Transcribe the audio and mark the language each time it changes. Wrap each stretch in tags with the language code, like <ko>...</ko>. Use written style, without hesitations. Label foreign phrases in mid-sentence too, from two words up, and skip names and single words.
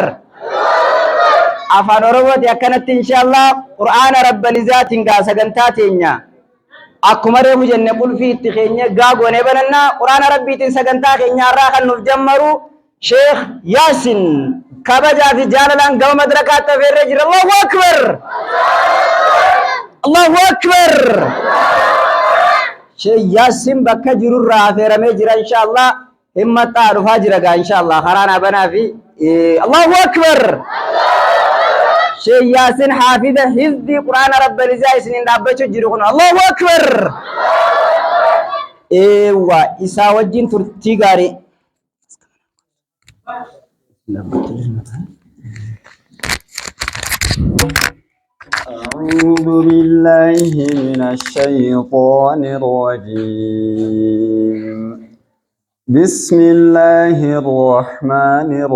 <om>afaan oromooti akkanatti inshallah qur'aana</om> <ar>رب العزة</ar> <om>gaa sagantaa teenya akkuma reefu jenne qulfii itti keenya gaa goonee banannaa qur'aana rabbiitiin sagantaa keenya irraa kan nuuf jammaru sheekh yaasin kabajaa fi jaalalaan gama madrakaatti afeerree jira.</om> <ar>الله أكبر. الله أكبر.</ar> <om>sheekh yaasin bakka jirurraa afeeramee jira inshallah himmataa dhufaa jira gaa inshallah karaana banaa fi</om> <ar>الله أكبر.</ar> <om>sheekh yaasin haafidha</om> <ar>حفظ القرآن رب العزة</ar> <om>isiniin dhaabbachuu jiru kun</om> <ar>الله أكبر.</ar> <om>eewwa isaa wajjin turtii gaarii.</om> <ar>أعوذ بالله من الشيطان الرجيم بسم الله الرحمن</ar>